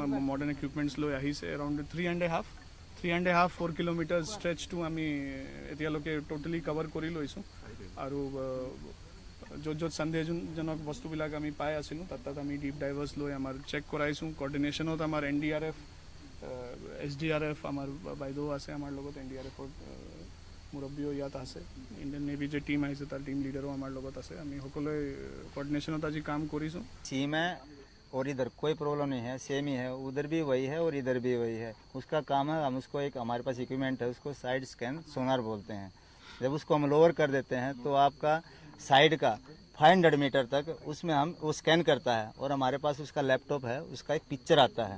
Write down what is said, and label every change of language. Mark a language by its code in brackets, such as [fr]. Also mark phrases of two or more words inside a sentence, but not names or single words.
[en] modern equipments [as] লৈ আহিছে [en] around 3.5-4 kilometre [as] ষ্ট্ৰেচটো আমি এতিয়ালৈকে [en] totally cover [as] কৰি লৈছোঁ আৰু য'ত সন্দেহজনক বস্তুবিলাক আমি পাই আছিলোঁ তাত আমি [en] deep divers [as] লৈ আমাৰ চেক কৰাইছোঁ। কোঅৰ্ডিনেশ্যনত আমাৰ NDRF, SDRF আমাৰ বাইদেউ আছে আমাৰ লগত, NDRFৰ মুৰব্বীও ইয়াত আছে, ইণ্ডিয়ান নেভি যে টিম আহিছে তাৰ [en] team leader [as] আমাৰ লগত আছে। আমি সকলোৱে কোঅৰ্ডিনেশ্যনত আজি কাম কৰিছোঁ। [hi] और इधर कोई प्रॉब्लम नहीं है, सेम ही है, उधर भी वही है और इधर भी वही है। उसका काम है, हम उसको एक हमारे पास इक्विपमेंट है, उसको [en] side scan sonar [hi] बोलते हैं। जब उसको हम लोअर कर देते हैं तो आपका साइड का 500 मीटर तक उसमें हम वो स्कैन करता है और हमारे पास उसका लैपटॉप है, उसका एक पिक्चर आता है।